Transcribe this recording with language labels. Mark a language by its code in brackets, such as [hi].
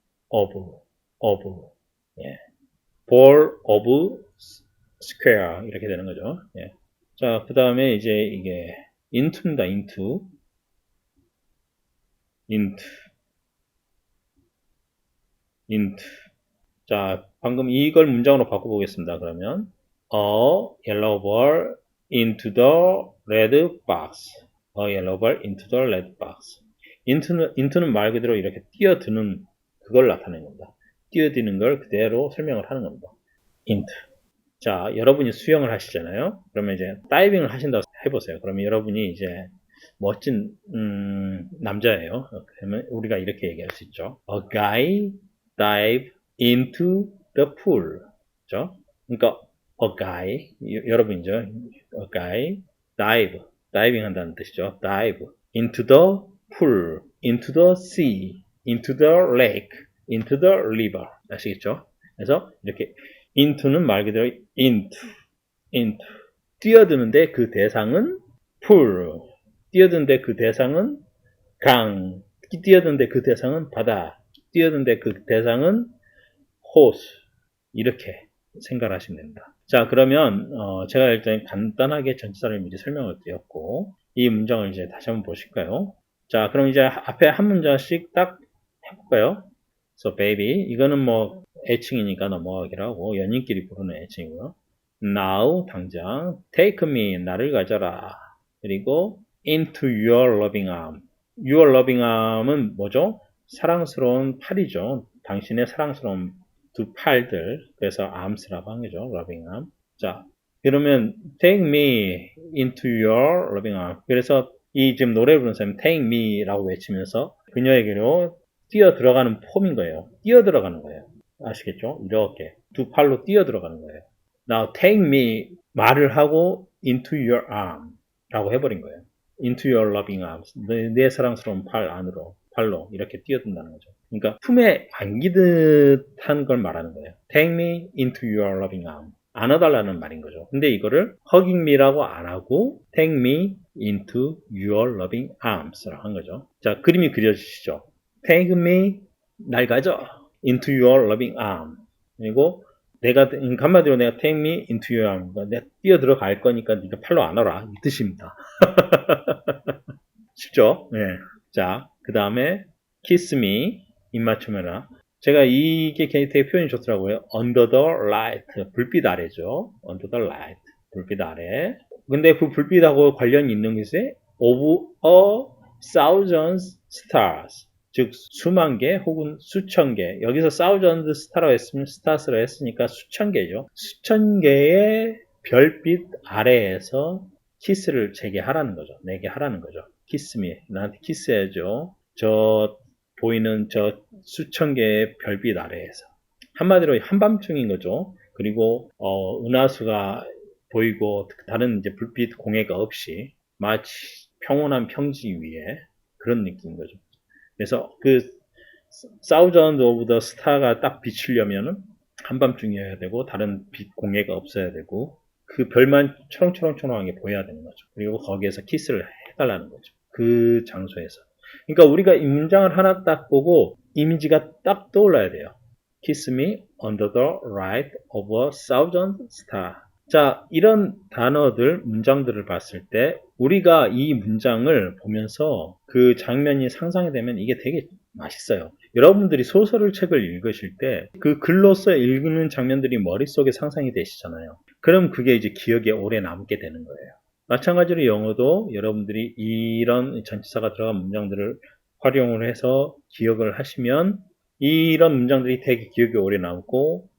[ko] of. 예. ball of square. 이렇게 되는 거죠. 예. 자, 그 다음에 이제 이게 into입니다. [en] into. [ko] 자, 방금 이걸 문장으로 바꿔보겠습니다. [en] 그러면 a yellow ball into the red box. A yellow ball into the red box. [ko] into는 말 그대로 이렇게 뛰어드는 그걸 나타내는 겁니다. 뛰어드는 걸 그대로 설명을 하는 겁니다. [en] into. [ko] 자, 여러분이 수영을 하시잖아요. 그러면 이제 다이빙을 하신다고 해보세요. 그러면 여러분이 이제 멋진 남자예요. 그러면 우리가 이렇게 얘기할 수 있죠. [en] A guy dive into the pool. 그죠? [ko] 그러니까 a guy 여러분이죠. A guy 다이빙 한다는 뜻이죠. [en] dive into the pool, into the sea, into the lake, into the river. [ko] 아시겠죠? 그래서 이렇게 into는 말 그대로 into. 뛰어드는데 그 대상은 pool. 뛰어드는데 그 대상은 강. 뛰어드는데 그 대상은 바다. 뛰어드는데 그 대상은 호수. 이렇게 생각을 하시면 됩니다. 자, 그러면 제가 일단 간단하게 전치사를 미리 설명을 드렸고 이 문장을 이제 다시 한번 보실까요? 자, 그럼 이제 앞에 한 문장씩 딱 해볼까요? So baby, 이거는 뭐 애칭이니까 넘어가기로 하고 연인끼리 부르는 애칭이고요. Now, 당장 take me, 나를 가져라. [en] 그리고 into your loving arm. Your loving arm은 [ko] 뭐죠? 사랑스러운 팔이죠. 당신의 사랑스러운 두 팔들. 그래서 arms라고 한 거죠. [en] loving arm. 자, 그러면 take me into your loving arm. [ko] 그래서 이 지금 노래 부르는 사람이 take me라고 외치면서 그녀에게로 뛰어 들어가는 폼인 거예요. 뛰어 들어가는 거예요. 아시겠죠? 이렇게 두 팔로 뛰어 들어가는 거예요. [en] Now take me [ko] 말을 하고 [en] into your arm 라고 해버린 거예요. into your loving arms. [ko] 내 사랑스러운 팔로 이렇게 뛰어든다는 거죠. 그러니까 품에 안기듯한 걸 말하는 거예요. [en] Take me into your loving arm. [ko] 안아달라는 말인 거죠. [en] 근데 이거를 hugging me라고 안 하고 take me into your loving arms라고 한 거죠. [ko] 자, 그림이 그려지시죠? Take me, 날 가져. [en] into your loving arm. 그리고 내가 한마디로 내가 take me into your arm. [ko] 내가 뛰어 들어갈 거니까 네가 팔로 안아라. 이 뜻입니다. 쉽죠? 네. 자, 그 다음에 kiss me, 입맞춤해라. 제가 이게 되게 표현이 좋더라고요. [en] under the light, 불빛 아래죠. under the light, 불빛 아래. [ko] 근데 그 불빛하고 관련이 있는 것이 of a thousand stars, 즉 수만 개 혹은 수천 개. 여기서 thousand star라고 했으면 stars라고 했으니까 수천 개죠. 수천 개의 별빛 아래에서 키스를 제게 하라는 거죠. 내게 하라는 거죠. 키스 미, 나한테 키스해줘. 저 보이는 저 수천 개의 별빛 아래에서. 한마디로 한밤중인 거죠. 그리고 은하수가 보이고 다른 이제 불빛 공해가 없이 마치 평온한 평지 위에 그런 느낌인 거죠. 그래서 그 사우전드 오브 더 스타가 딱 비치려면은 한밤중이어야 되고 다른 빛 공해가 없어야 되고 그 별만 초롱초롱초롱하게 보여야 되는 거죠. 그리고 거기에서 키스를 해달라는 거죠. 그 장소에서. 그러니까 우리가 이 문장을 하나 딱 보고 이미지가 딱 떠올라야 돼요. [en] Kiss me under the light of a thousand stars. [ko] 자, 이런 단어들, 문장들을 봤을 때 우리가 이 문장을 보면서 그 장면이 상상이 되면 이게 되게 맛있어요. 여러분들이 소설을 책을 읽으실 때 그 글로써 읽는 장면들이 머릿속에 상상이 되시잖아요. 그럼 그게 이제 기억에 오래 남게 되는 거예요. 마찬가지로 영어도 여러분들이 이런 전치사가 들어간 문장들을 활용을 해서 기억을 하시면 이런 문장들이 되게 기억에 오래 남고